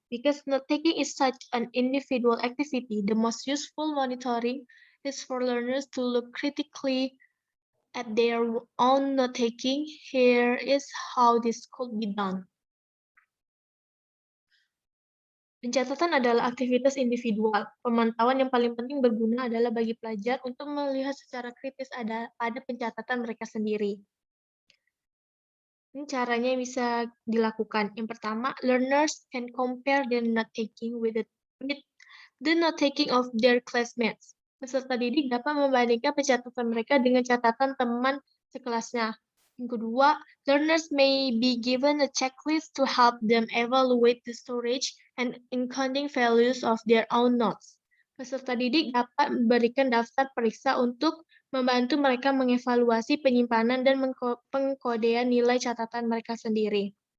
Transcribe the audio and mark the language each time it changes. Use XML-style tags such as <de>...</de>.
<en>Because note-taking is such an individual activity, the most useful monitoring is for learners to look critically at their own note-taking. Here is how this could be done.</en> <id>Pencatatan adalah aktivitas individual. Pemantauan yang paling penting berguna adalah bagi pelajar untuk melihat secara kritis pada pencatatan mereka sendiri. Ini caranya yang bisa dilakukan. Yang pertama,</id> <en>learners can compare their note-taking with the note-taking of their classmates.</en> <id>Peserta didik dapat membandingkan pencatatan mereka dengan catatan teman sekelasnya. Yang kedua,</id> <en>learners may be given a checklist to help them evaluate the storage and encoding values of their own notes.</en> <id>Peserta didik dapat memberikan daftar periksa untuk membantu mereka mengevaluasi penyimpanan dan pengkodean nilai catatan mereka sendiri.</id>